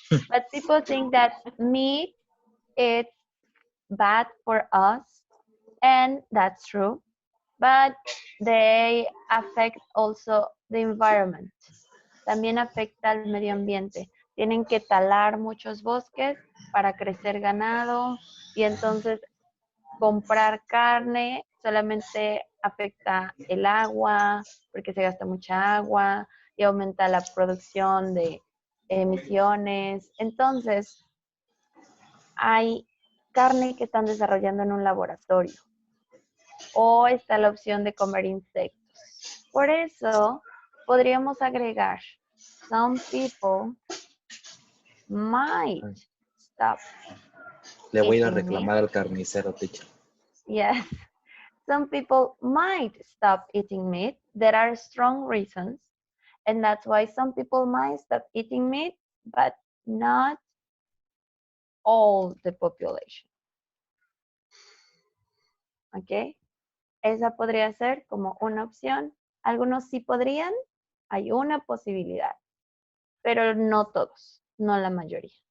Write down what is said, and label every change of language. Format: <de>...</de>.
<en>But people think that meat is bad for us, and that's true. But they affect also the environment.</en> <es>También afecta al medio ambiente. Tienen que talar muchos bosques para crecer ganado y entonces comprar carne solamente afecta el agua porque se gasta mucha agua y aumenta la producción de emisiones. Entonces, hay carne que están desarrollando en un laboratorio o está la opción de comer insectos. Por eso, podríamos agregar,</es> <en>some people might stop.</en> <es>Le voy a ir a</es> <en>eating meat.</en> <es>reclamar al carnicero, teacher.</es> <en>Yes. Some people might stop eating meat. There are strong reasons. And that's why some people might stop eating meat, but not all the population. ¿Ok?</en> <es>Esa podría ser como una opción. Algunos sí podrían, hay una posibilidad, pero no todos, no la mayoría.</es>